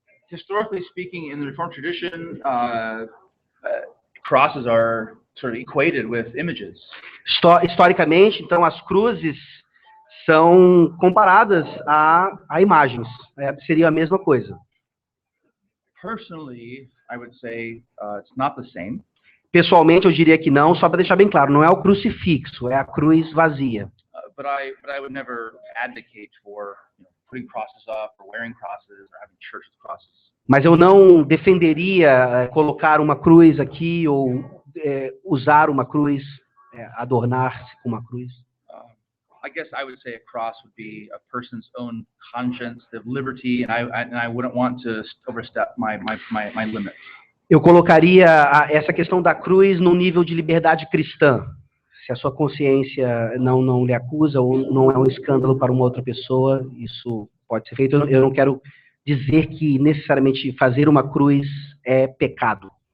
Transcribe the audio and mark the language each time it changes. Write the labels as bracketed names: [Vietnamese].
[English] Historically speaking, in the Reformed tradition, crosses are sort of equated with images. [Portuguese] Historicamente, então, as cruzes são comparadas a imagens. Seria a mesma coisa. [English] Personally, I would say it's not the same. [Portuguese] Pessoalmente, eu diria que não, só para deixar bem claro, não é o crucifixo, é a cruz vazia. [English] But I would never advocate for putting crosses up or wearing crosses or having church with crosses. [Portuguese] Mas eu não defenderia colocar uma cruz aqui ou usar uma cruz, adornar-se com uma cruz. [English] I guess I would say a cross would be a person's own conscience, of liberty, and I wouldn't want to overstep my limit. [Portuguese] Eu colocaria essa questão da cruz num nível de liberdade cristã. Se a sua consciência não lhe acusa ou não é um escândalo para uma outra pessoa, isso pode ser feito. Eu não quero dizer que necessariamente fazer uma cruz é pecado.